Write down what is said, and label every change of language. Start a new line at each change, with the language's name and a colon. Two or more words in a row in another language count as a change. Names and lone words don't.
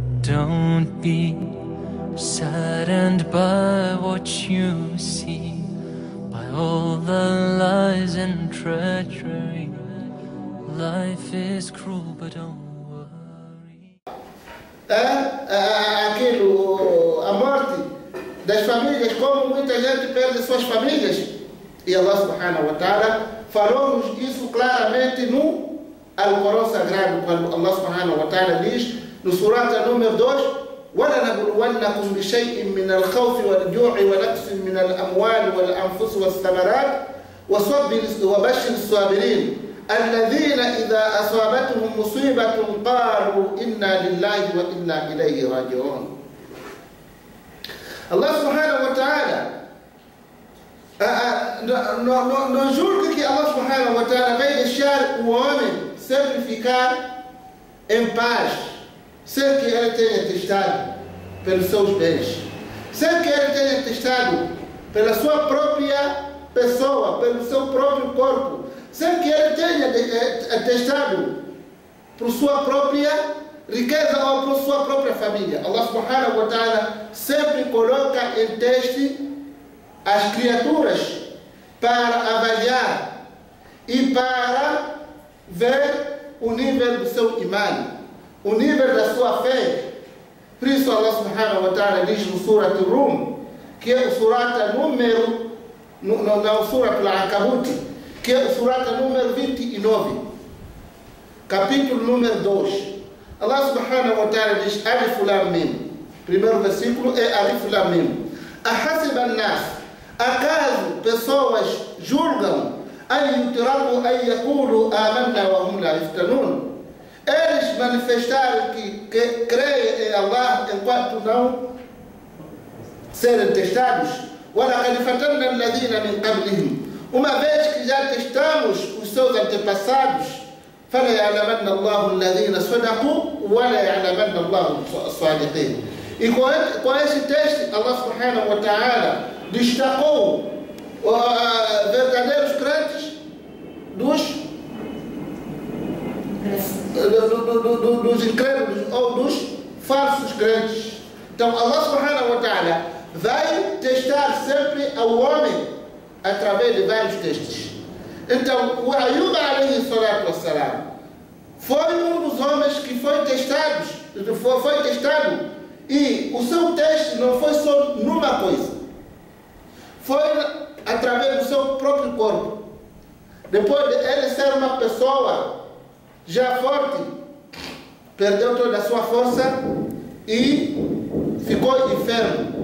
English: Don't be saddened by what you see, by all the lies and treachery. Life is cruel, but don't worry.
Portuguese: A morte das famílias, como muita gente perde suas famílias. E
Arabic: الله سبحانه وتعالى
Portuguese: falou-nos isso claramente no Alcorão Sagrado, quando
Arabic: الله سبحانه وتعالى
Portuguese: diz no surata número 2:
Arabic: وَلَنَبْلُوَنَّكُمْ بِشَيْءٍ مِّنَ الْخَوْفِ وَالْجُوعِ وَنَقْصٍ مِّنَ الْأَمْوَالِ وَالْأَنفُسِ وَالثَّمَرَاتِ وَبَشِّرِ الصَّابِرِينَ الَّذِينَ إِذَا أَصَابَتْهُمْ مُصِيبَةٌ قَالُوا إِنَّا لِلَّهِ وَإِنَّا إِلَيْهِ راجعون. الله سبحانه وتعالى
Portuguese: não julgue que
Arabic: الله سبحانه وتعالى
Portuguese: vai deixar o homem sempre ficar em paz, sem que ele tenha testado pelos seus bens, sem que ele tenha testado pela sua própria pessoa, pelo seu próprio corpo, sem que ele tenha testado por sua própria riqueza ou por sua própria família.
Arabic: الله سبحانه وتعالى
Portuguese: sempre coloca em teste as criaturas para avaliar e para ver o nível do seu imã, o nível da sua fé. Por isso
Arabic: الله سبحانه وتعالى
Portuguese: diz no Surat Rum, que é o surata número, na Surat Al-Ankabut, que é o surata número 29, capítulo número 2.
Arabic: الله سبحانه وتعالى
Portuguese: diz:
Arabic: الم.
Portuguese: Primeiro versículo é
Arabic: الم. أحسب الناس,
Portuguese: acaso pessoas julgam
Arabic: أن يتركوا أن يقولوا آمنا وهم لا يفتنون?
Portuguese: Eles manifestaram que creem em Allah enquanto não serem testados.
Arabic: وَلَقَدْ فَتَنَّا الَّذِينَ مِنْ قَبْلِهِمْ.
Portuguese: Uma vez que já testamos os seus antepassados,
Arabic: فَلَيَعْلَمَنَّ اللَّهُ الَّذِينَ صَدَقُوا وَلَيَعْلَمَنَّ اللَّهُ الصَّادِقِينَ.
Portuguese: E com esse teste,
Arabic: الله سبحانه وتعالى
Portuguese: destacou verdadeiros crentes dos incrédulos ou dos falsos crentes. Então
Arabic: الله سبحانه وتعالى
Portuguese: vai testar sempre ao homem através de vários testes. Então o Ayub
Arabic: عليه الصلاة والسلام
Portuguese: foi um dos homens que foi testado, e o seu teste não foi só numa coisa, foi através do seu próprio corpo. Depois de ele ser uma pessoa já forte, perdeu toda a sua força e ficou enfermo.